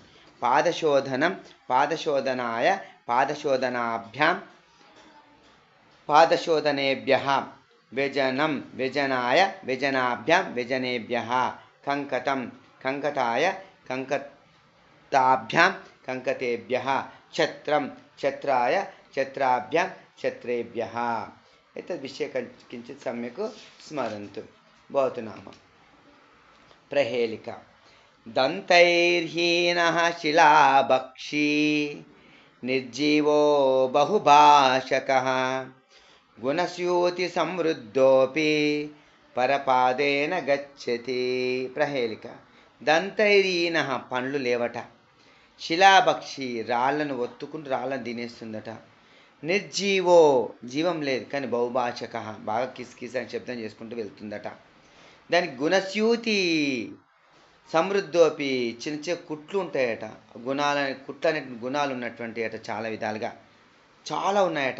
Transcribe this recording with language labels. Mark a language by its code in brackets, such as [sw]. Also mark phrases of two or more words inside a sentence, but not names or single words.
[sa] పాదశోధనం పాదశోధనాయ పాదశోధనాభ్యాం పాదశోధనేభ్యః వ్యజనం వ్యజనాయ వ్యజనాభ్యాం వ్యజనేభ్యః కంకతం కంకటాయ కంకతాభ్యాం కంకతేభ్యः ఛత్రం ఛత్రాయ ఛత్రాభ్యాం ఛత్రేభ్యः. एतद्विषये किञ्चित् सम्यक् स्मरन्तु. भवतु नाम प्रहेलिका. दन्तैर्हीनः शिलाभक्षी निर्जीवो बहुभाषकः गुणस्यूतिसमृद्धोऽपि परपादेन गच्छति. प्रहेलिका. [te] దంతైరీనః పండ్లు లేవట, శిలాభక్షి రాళ్లను ఒత్తుకుంటూ రాళ్లను తినేస్తుందట, నిర్జీవో జీవం లేదు కానీ బహుభాషక బాగా కిస్కిస్ అని శబ్దం చేసుకుంటూ వెళ్తుందట. దానికి [sa] గుణస్యూతి సమృద్ధోపి [te] చిన్న చిన్న కుట్లు ఉంటాయట, కుట్లు అనే గుణాలు ఉన్నటువంటి అట చాలా విధాలుగా చాలా ఉన్నాయట.